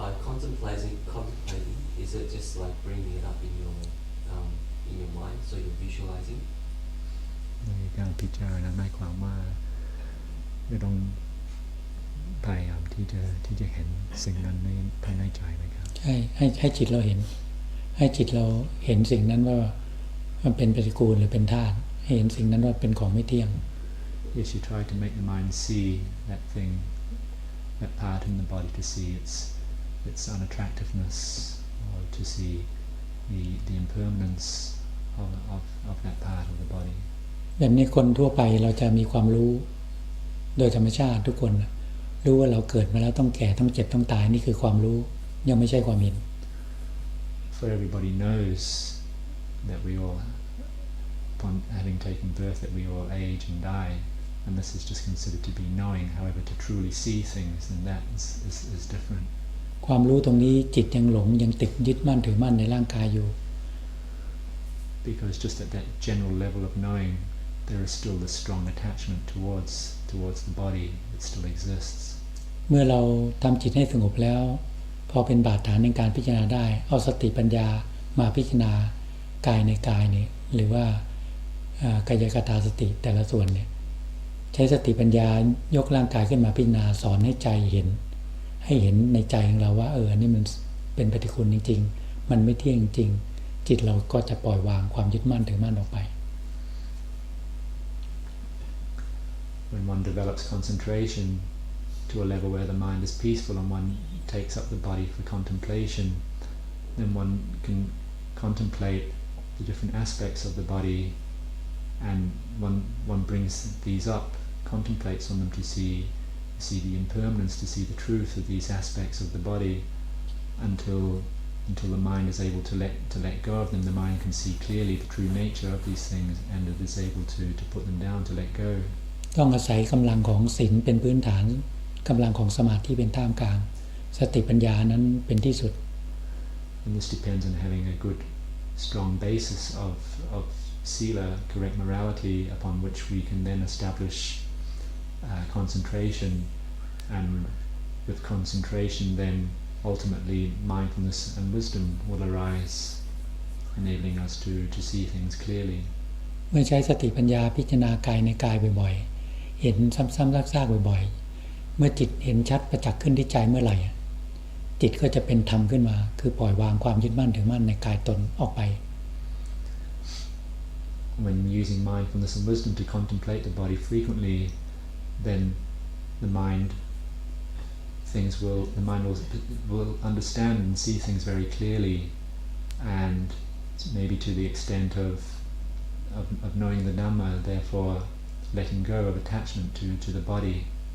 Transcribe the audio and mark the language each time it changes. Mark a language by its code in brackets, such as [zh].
[en] Contemplating, is it just like bringing it up in your mind, so you're visualizing? [th] การพิจารณาหมายความว่าไม่ต้องพยายามที่จะเห็นสิ่งนั้นในภายในใจไหมครับ ใช่ให้จิตเราเห็นให้จิตเราเห็นสิ่งนั้นว่ามันเป็นปฏิกูลหรือเป็นธาตุให้เห็นสิ่งนั้นว่าเป็นของไม่เที่ยง [en] Yes, you try to make the mind see that thing, that part in the body, to see its unattractiveness, or to see the impermanence of that part of the body. [th] แบบนี้คนทั่วไปเราจะมีความรู้โดยธรรมชาติทุกคน รู้ว่าเราเกิดมาแล้วต้องแก่ต้องเจ็บต้องตายนี่คือความรู้ยังไม่ใช่ความเห็น [en] For everybody knows that we all, upon having taken birth, that we all age and die, and this is just considered to be knowing. However, to truly see things, then that is different. [th] ความรู้ตรงนี้จิตยังหลงยังติดยึดมั่นถือมั่นในร่างกายอยู่ [en] Because just at that general level of knowing, there is still this strong attachment towards the body that still exists. [th] เมื่อเราทำจิตให้สงบแล้วพอเป็นบาดฐานในการพิจารณาได้เอาสติปัญญามาพิจารณากายในกายนี่หรือว่ากายคตาสติแต่ละส่วนเนี่ยใช้สติปัญญายกร่างกายขึ้นมาพิจารณาสอนให้ใจเห็นให้เห็นในใจของเราว่าอันนี้มันเป็นปฏิกูลจริงๆมันไม่เที่ยงจริงจิตเราก็จะปล่อยวางความยึดมั่นถือมั่นออกไป [en] When one develops concentration to a level where the mind is peaceful and one takes up the body for contemplation, then one can contemplate the different aspects of the body, and one brings these up, contemplates on them to see the impermanence, to see the truth of these aspects of the body, until the mind is able to let go of them. The mind can see clearly the true nature of these things, and it is able to put them down, to let go. [th] ต้องอาศัยกำลังของศีลเป็นพื้นฐานกำลังของสมาธิเป็นท่ามกลางสติปัญญานั้นเป็นที่สุด [en] And this depends on having a good, strong basis of sila, correct morality, upon which we can then establish concentration, and with concentration then ultimately mindfulness and wisdom will arise, enabling us to see things clearly. [th] เมื่อใช้สติปัญญาพิจารณากายในกายบ่อยๆเห็นซ้ำๆซากๆบ่อยๆเมื่อจิตเห็นชัดประจักษ์ขึ้นที่ใจเมื่อไหร่จิตก็จะเป็นธรรมขึ้นมาคือปล่อยวางความยึดมั่นถือมั่นในกายตนออกไป [en] When using mindfulness and wisdom to contemplate the body frequently, then the mind will understand and see things very clearly, and maybe to the extent of knowing the Dhamma, therefore letting go of attachment to the body.